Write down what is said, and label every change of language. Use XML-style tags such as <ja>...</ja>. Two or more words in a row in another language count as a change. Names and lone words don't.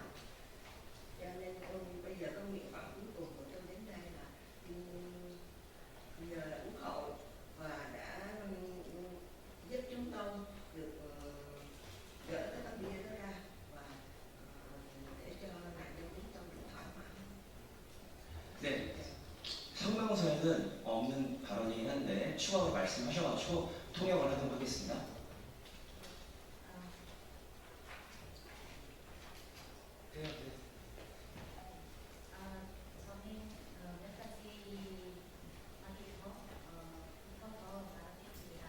<vi>Cho nên bây giờ có nguyện vọng cuối cùng của tôi đến đây là nhờ là Quốc hội và đã giúp chúng tôi được gỡ cái tấm bia đó ra và để cho nạn nhân chúng tôi được thoải mái.</vi> <ko>네, 성명서에는 없는 발언이긴 한데 추가로 말씀하셔가지고 통역을 하도록 하겠습니다. 저는 몇 가지 말해서 더 말하겠습니다.</ko>